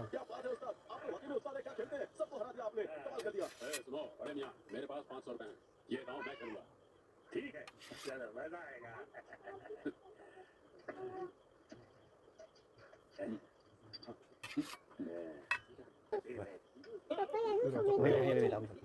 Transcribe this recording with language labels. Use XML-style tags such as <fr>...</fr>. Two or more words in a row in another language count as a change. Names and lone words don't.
<hi>क्या बात है उस्ताद आप तो वकील उस्ताद है क्या खेलते हैं सबको हरा दिया आपने कमाल कर दिया सुनो अरे मियां मेरे पास 500 रुपए हैं ये गाँव मैं करूँगा ठीक है चलो मजा आएगा</hi> <ms>Papa yang ni suami.</ms> <en>Wait, wait, wait, wait.</en>